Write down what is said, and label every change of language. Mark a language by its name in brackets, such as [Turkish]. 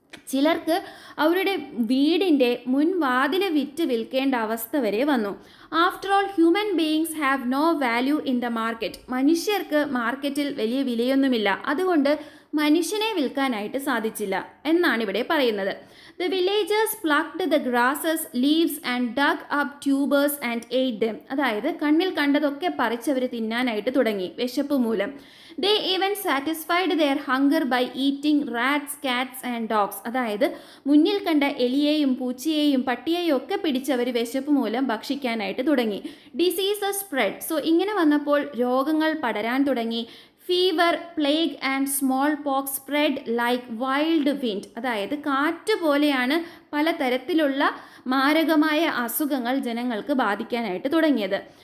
[Malayalam] ചിലർക്ക് അവരുടെ വീടിൻ്റെ മുൻവാതിൽ വിറ്റ് വിൽക്കേണ്ട അവസ്ഥ വരെ വന്നു. [English] After all human beings have no value in the market. [Malayalam] മനുഷ്യർക്ക് മാർക്കറ്റിൽ വലിയ വിലയൊന്നുമില്ല, അതുകൊണ്ട് മനുഷ്യനെ വിൽക്കാനായിട്ട് സാധിച്ചില്ല എന്നാണ് ഇവിടെ പറയുന്നത്. [English] The villagers plucked the grasses, leaves and dug up tubers and ate them. [Malayalam] അതായത് കണ്ണിൽ കണ്ടതൊക്കെ പറിച്ചവർ തിന്നാനായിട്ട് തുടങ്ങി വിശപ്പ് മൂലം. [English] They even satisfied their hunger by eating rats, cats and dogs. [Malayalam] അതായത് മുന്നിൽ കണ്ട എലിയെയും പൂച്ചയെയും പട്ടിയെയും ഒക്കെ പിടിച്ചവർ വിശപ്പ് മൂലം ഭക്ഷിക്കാനായിട്ട് തുടങ്ങി. [English] Diseases spread. [Malayalam] സോ ഇങ്ങനെ വന്നപ്പോൾ രോഗങ്ങൾ പടരാൻ തുടങ്ങി. [English] Fever, plague and smallpox spread like wild wind. [Malayalam] അതായത് കാറ്റ് പോലെയാണ് പലതരത്തിലുള്ള മാരകമായ അസുഖങ്ങൾ ജനങ്ങൾക്ക് ബാധിക്കാനായിട്ട് തുടങ്ങിയത്.